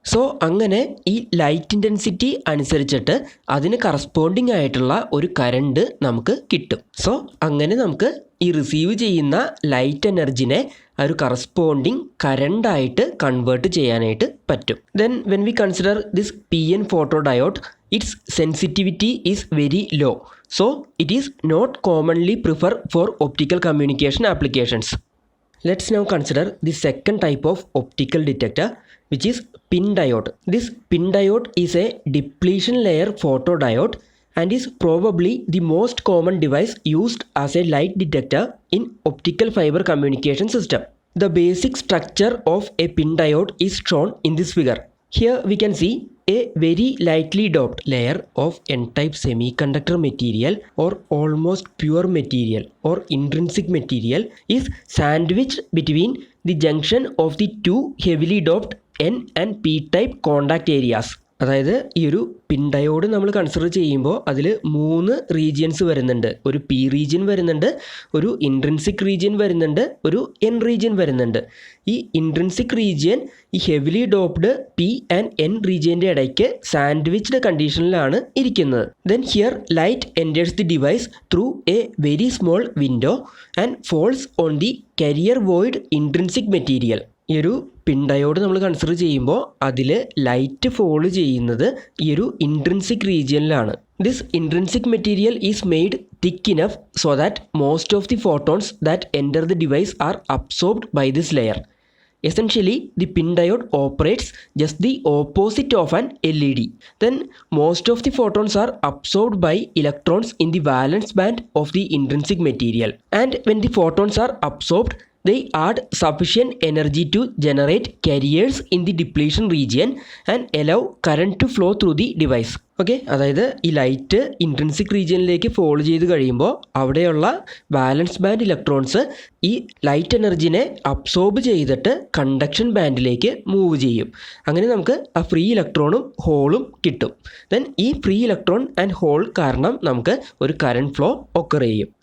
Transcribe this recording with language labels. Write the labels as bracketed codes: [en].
[ml] So അങ്ങനെ ഈ light intensity അനുസരിച്ചിട്ട് അതിന് കറസ്പോണ്ടിങ് ആയിട്ടുള്ള ഒരു കറണ്ട് നമുക്ക് കിട്ടും. സോ അങ്ങനെ നമുക്ക് ഈ റിസീവ് ചെയ്യുന്ന ലൈറ്റ് എനർജിനെ ഒരു കറസ്പോണ്ടിങ് കറണ്ടായിട്ട് കൺവേർട്ട് ചെയ്യാനായിട്ട് പറ്റും. [en] Then when we consider this P N photodiode, its sensitivity is very low. So it is not commonly preferred for optical communication applications. Let's now consider the second type of optical detector, which is PIN diode. This PIN diode is a depletion layer photodiode and is probably the most common device used as a light detector in optical fiber communication system. The basic structure of a PIN diode is shown in this figure. Here we can see a very lightly doped layer of n-type semiconductor material or almost pure material or intrinsic material is sandwiched between the junction of the two heavily doped N and P-type contact areas. [ml] അതായത് ഈ ഒരു പിൻ diode നമ്മൾ consider ചെയ്യുമ്പോൾ അതിൽ 3 regions വരുന്നുണ്ട്. ഒരു P region വരുന്നുണ്ട്, ഒരു ഇൻട്രിൻസിക് റീജിയൻ വരുന്നുണ്ട്, ഒരു എൻ റീജിയൻ വരുന്നുണ്ട്. ഈ ഇൻട്രിൻസിക് റീജിയൻ ഈ heavily doped P and N റീജിയൻ്റെ ഇടയ്ക്ക് സാൻഡ്വിച്ച്ഡ് കണ്ടീഷനിലാണ് ഇരിക്കുന്നത്. [en] Then here light enters the device through a very small window and falls on the carrier void intrinsic material. [ml] ഈ ഒരു പിൻ diode നമ്മൾ കൺസിഡർ ചെയ്യുമ്പോൾ അതിൽ ലൈറ്റ് ഫോളോ ചെയ്യുന്നത് ഈ ഒരു intrinsic റീജിയനിലാണ്. [en] This intrinsic material is made thick enough so that most of the photons that enter the device are absorbed by this layer. Essentially, the pin diode operates just the opposite of an LED. Then most of the photons are absorbed by electrons in the valence band of the intrinsic material. And when the photons are absorbed, they add sufficient energy to generate carriers in the depletion region and allow current to flow through the device. [ml] Okay, അതായത് ഈ light intrinsic റീജിയനിലേക്ക് follow ചെയ്ത് കഴിയുമ്പോൾ അവിടെയുള്ള വാലൻസ് band electrons ഈ light എനർജിനെ absorb ചെയ്തിട്ട് conduction ബാൻഡിലേക്ക് move ചെയ്യും. അങ്ങനെ നമുക്ക് ആ ഫ്രീ ഇലക്ട്രോണും ഹോളും കിട്ടും. ദെൻ ഈ ഫ്രീ ഇലക്ട്രോൺ ആൻഡ് ഹോൾ കാരണം നമുക്ക് ഒരു കറണ്ട് ഫ്ലോ ഒക്കർ ചെയ്യും.